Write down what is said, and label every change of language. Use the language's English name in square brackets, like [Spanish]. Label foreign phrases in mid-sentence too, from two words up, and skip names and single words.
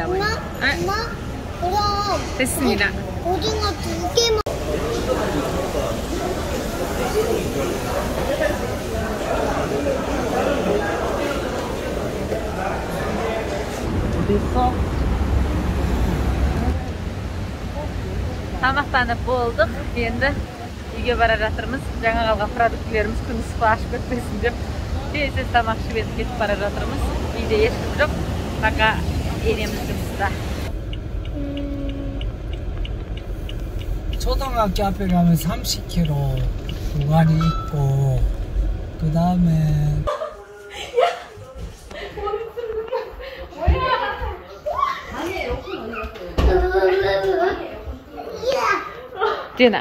[Korean] 엄마, 엄마, 그럼 됐습니다. 고등어 2개만. 어디 있어? [Kazakh] Тамақтаны болдық. Енді үйге бара жатырмыз. Жаңа қалған продуктілеріміз күн ыстығы ашып кетпесін деп тез тамақ ішіп едік, кетіп бара жатырмыз. Үйде ешкім жоқ. Пока енеміз жұмыста. [Korean] 초등학교 앞에 가면 30km 구간이 있고 그 다음에 뛰어나.